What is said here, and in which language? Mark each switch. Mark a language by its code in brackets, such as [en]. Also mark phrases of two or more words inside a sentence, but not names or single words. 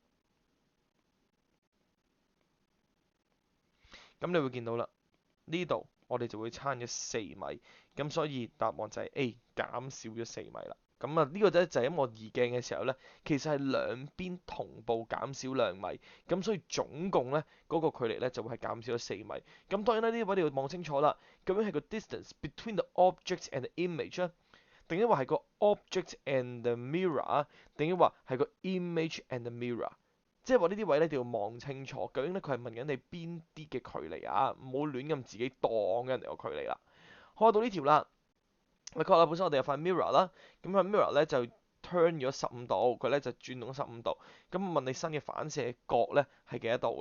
[yue] 咁你會見到啦，呢度我哋就會差咗4米，咁所以答案就係 A，減少咗4米啦。咁啊呢個咧就係因為我移鏡嘅時候呢，其實係兩邊同步減少2米，咁所以總共呢嗰個距離呢就會係減少咗4米。咁當然啦，呢啲位你要望清楚啦，究竟係個 [en] distance between the object and the image [yue] 啊，定抑或係個 [en] object and the mirror， [yue] 定抑或係個 [en] image and the mirror？ [yue] 即係話呢啲位咧，一定要望清楚，究竟咧佢係問緊你邊啲嘅距離啊？唔好亂咁自己當緊人哋個距離啦。開到呢條啦，你確啦，本身我哋有塊 mirror 啦，咁塊 mirror 咧就 turn 咗15度，佢咧就轉動咗15度。咁問你新嘅反射角咧係幾多度嘅？